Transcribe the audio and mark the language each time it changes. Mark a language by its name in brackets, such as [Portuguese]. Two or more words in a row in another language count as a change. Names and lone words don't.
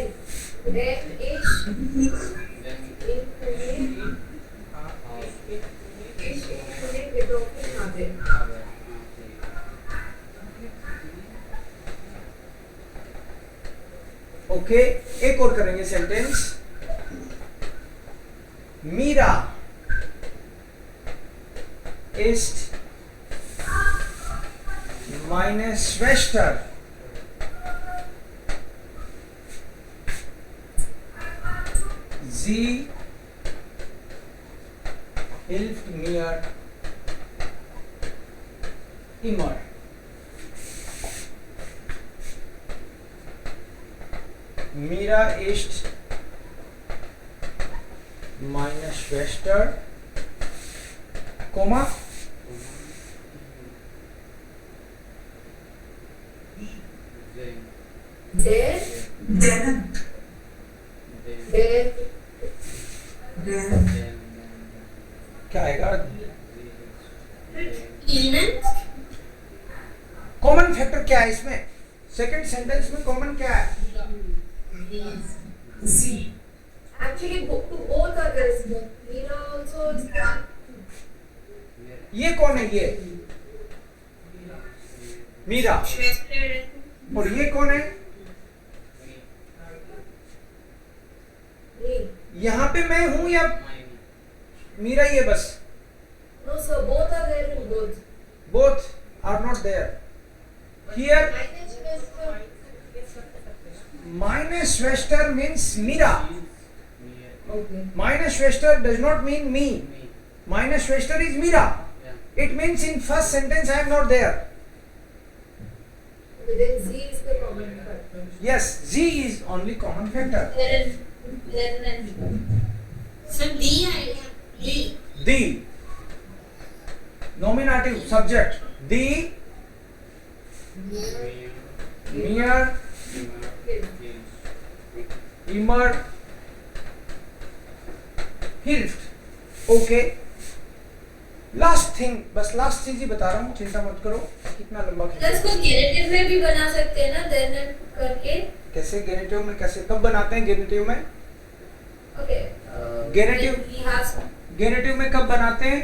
[Hindi] ओके, एक और करेंगे सेंटेंस. [German] मीरा ist meine Schwester. Sie hilft mir immer. Mira ist meine Schwester, Komma, [Hindi] क्या आएगा? [English] common factor [Hindi] क्या है इसमें? [English] second sentence [Hindi] में कॉमन क्या है? [English] Actually, both are there. Mira also is there. [Hindi] ये कौन है? ये मीरा. और ये कौन है? [English] Me. [Hindi] यहाँ पे मैं हूं या मीरा ही है बस? [English] No, sir. Both are there in both. Both are not there. Here, [German] meine Schwester [English] means Mira. Okay. [German] Meine Schwester [English] does not mean me. [German] Meine Schwester [English] is Mira. It means in first sentence I am not there. Then Z is the common factor. Yes, Z is only common factor. [Hindi] So D आएगा. D. [English] The nominative subject. [German] The mir immer hilft. [English] Okay. last thing, [Hindi] बस लास्ट चीज ही बता रहा हूँ, चिंता मत करो. कितना लंबा प्लस को गेनेटिव में भी बना सकते हैं ना, देन करके. कैसे गेनेटिव में? कैसे कब बनाते हैं गेनेटिव में? ओके. गेनेटिव में कब बनाते हैं?